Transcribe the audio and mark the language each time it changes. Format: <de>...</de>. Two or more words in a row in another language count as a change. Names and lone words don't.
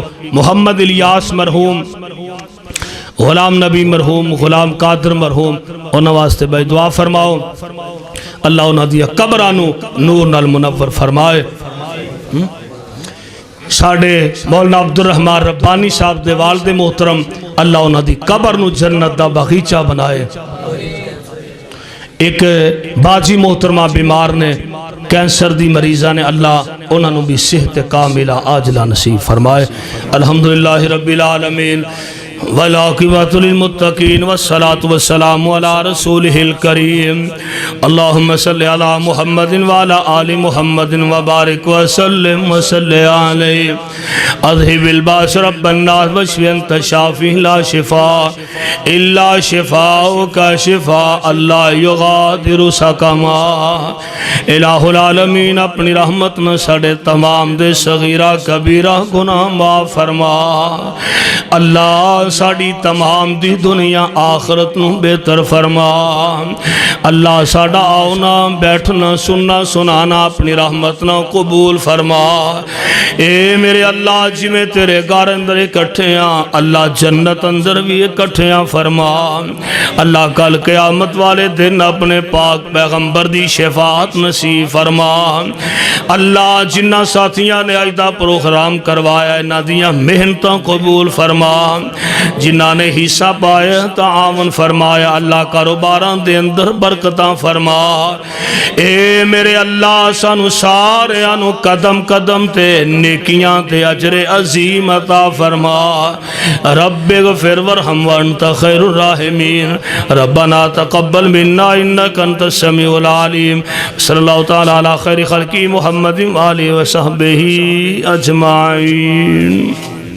<pa>محمد الیاس مرحوم، غلام نبی مرحوم، غلام قادر مرحوم، انہاں واسطے بھائی دعا فرماؤ. اللہ انہاں دیا قبرانو نور نال منور فرمائے. ساڑھے مولانا عبدالرحمن ربانی صاحب دے والد محترم، اللہ انہاں دی قبر نو جنت دا باغیچہ بنائے. ایک باجی محترمہ بیمار نے، کینسر دی مریضہ نے، اللہ انہاں نو بھی صحت کاملہ عاجلہ نصیب فرمائے.</pa> <ar>الحمدللہ رب العالمین والعاقبۃ للمتقین والصلاة والسلام علی رسولہ الکریم. اللہم صلی علی محمد وعلی آل محمد وبارک وسلم وصلی علیہ. اذہب الباس رب الناس واشف انت شافی لا شفاء الا شفاءک شفاء لا یغادر سقما.</ar> <pa>الہ العالمین اپنی رحمت میں ساڑے تمام دے صغیرہ کبیرہ گناہ معاف فرما. اللہ ساڑی تمام دی دنیا آخرت نو بہتر فرما. اللہ ساڑا آونا بیٹھنا سننا سنانا اپنی رحمت نو قبول فرما. اے میرے اللہ جی میں تیرے گھر اندر اکٹھے ہیں، اللہ جنت اندر بھی اکٹھے ہیں فرما. اللہ کل قیامت والے دن اپنے پاک پیغمبر دی شفاعت نصیب فرما. اللہ جنہ ساتھیاں نے آج دا پروگرام کروایا ہے نہ دیاں محنتاں قبول فرما. جنہ نے حصہ پایا تعاون فرمایا، اللہ کاروباراں دے اندر برکتاں فرما. اے میرے اللہ سانو سارے آنو قدم قدم تے نیکیاں تے اجر عظیم عطا فرما.</pa> <ar>رب اغفر ورحم وانت خیر الراحمین. ربنا تقبل منا انک انت السمیع العلیم. صلی اللہ تعالی علی خیر خلقی محمد وآلہ وصحبہ اجمعین.</ar>